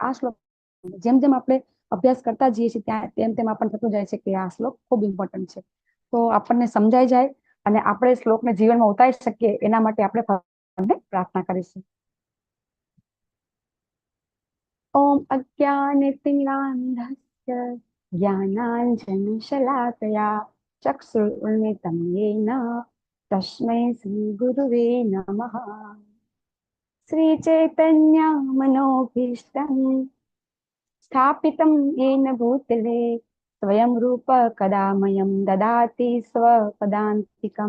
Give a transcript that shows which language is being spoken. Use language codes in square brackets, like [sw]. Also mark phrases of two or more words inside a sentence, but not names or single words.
[gu] આ શ્લોક જેમ જેમ આપણે અભ્યાસ કરતા જઈએ છીએ તેમ તેમ આપણને થતું જાય છે કે આ શ્લોક ખૂબ ઇમ્પોર્ટન્ટ છે। તો આપણને સમજાઈ જાય અને આપણે શ્લોકને જીવનમાં ઉતારી શકીએ એના માટે આપણે ભગવાનને પ્રાર્થના કરીશું। [sa] ओम अज्ञानतिमिरान्धस्य ज्ञानाञ्जनशलाकया चक्षुरुन्मिलितं येन तस्मै श्रीगुरुवे नमः। श्रीचैतन्यमनोभीष्टं स्थापितं येन भूतले स्वयं रूप कदा मह्यं ददाति स्वपदान्तिकं।